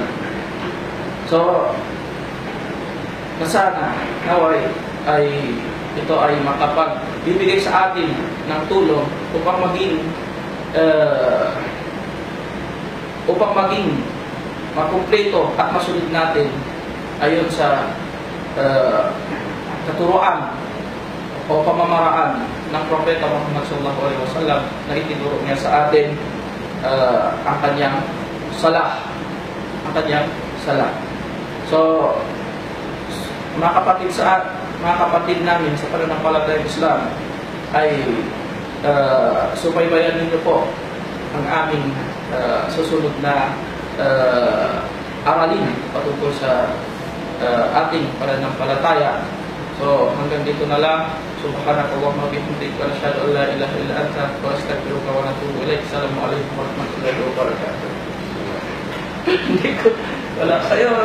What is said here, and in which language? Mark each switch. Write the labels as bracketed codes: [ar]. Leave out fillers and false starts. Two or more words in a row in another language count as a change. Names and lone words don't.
[tl] So sana naway ay ito ay makapagbibigay sa atin ng tulong upang maging makumpleto at masunod natin ayon sa katuruan o pamamaraan ng Propeta Muhammad [ar] sallallahu alaihi wasallam [tl] na itinuro niya sa atin ang kanyang salah. So mga kapatid namin sa pananampalatayang Islam ay subaybayan ninyo po ang aming susunod na aralin patungkol sa ating pananampalataya. So, hanggang dito na lang. [ar] سبحانك اللهم وبحمدك وأشهد أن لا إله إلا أنت وأستغفرك وأتوب إليك. السلام عليكم ورحمة الله وبركاته. [tl] Hindi ko, wala kayo.